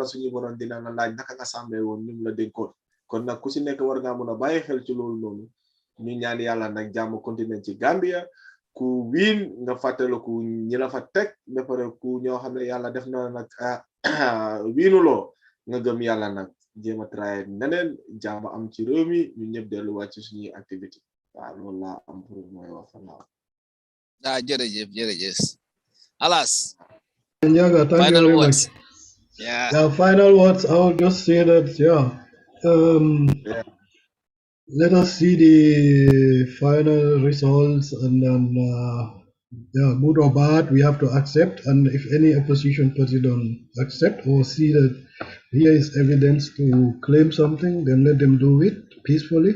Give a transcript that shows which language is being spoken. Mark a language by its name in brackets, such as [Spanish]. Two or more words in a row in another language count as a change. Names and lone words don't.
[Wolof] suñu borom dina la laaj naka nga sàmmee woon ñu la dénkoon kon nag ku si nekk war ngaa mun a bàyyi xel ci loolu noonu ñu ñaan yàlla nag jàmm continue ci Gambia ku wiin nga fàttaliku ñi la fa teg ba pare ku ñoo xam ne yàlla def na nag wiinuloo nga gëm yàlla nag jéem a traité neneen jàmm am ci réew mi ñu ñëpp delluwaat ci suñuy activité waaw loolu laa am pour mooy wax fa naaw jërëjëf Alas [English] Njaga, thank you very much. Yeah, final words. I'll just say that let us see the final results, and then good or bad, we have to accept. And if any opposition party don't accept or see that here is evidence to claim something, then let them do it peacefully.